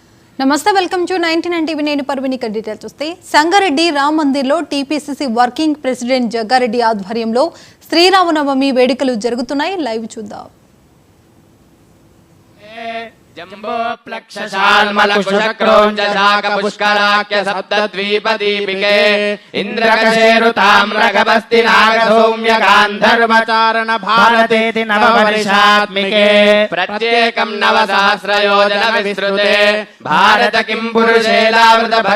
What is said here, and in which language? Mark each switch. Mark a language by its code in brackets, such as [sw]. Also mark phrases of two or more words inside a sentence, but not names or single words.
[te] నమస్తే, [en] welcome to 99 TV. [te] నేను పర్విని. డీటెయిల్స్ చూస్తే సంగారెడ్డి రామ్ మందిర్లో టీపీసీసీ [en] working president [te] జగ్గారెడ్డి ఆధ్వర్యంలో శ్రీరామనవమి వేడుకలు జరుగుతున్నాయి. లైవ్ చూద్దాం. [sa] जम्बो प्लक्षशाल्मलकुशक्रोञ्जशाकपुष्कराख्य सप्तद्वीपदीपिके इन्द्रकशेरुताम्रगभस्ति नागसौम्य गान्धर्वचारण भारतेति नववर्षात्मिके प्रत्येकं 9सहस्रयोजन विस्तृते भारत किं पुरुषेलावृत